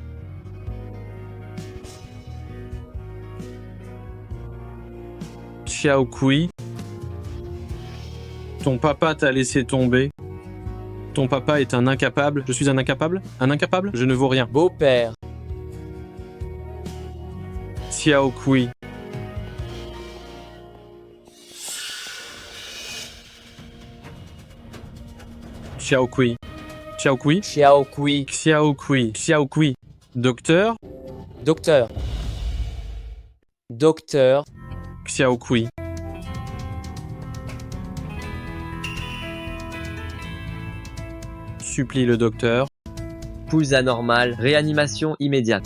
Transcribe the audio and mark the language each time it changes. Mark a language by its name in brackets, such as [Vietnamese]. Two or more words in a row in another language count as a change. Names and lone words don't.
[French] Xiao Kui, ton papa t'a laissé tomber. Ton papa est un incapable. Je suis un incapable? Un incapable? Je ne vaux rien. Beau-père. Xiao Kui. Xiao Kui. Xiao Kui. Xiao Kui. Xiao Kui. Xiao Kui. Docteur. Docteur. Docteur. Xiao Kui. Supplie le docteur. Pouls anormal, réanimation immédiate.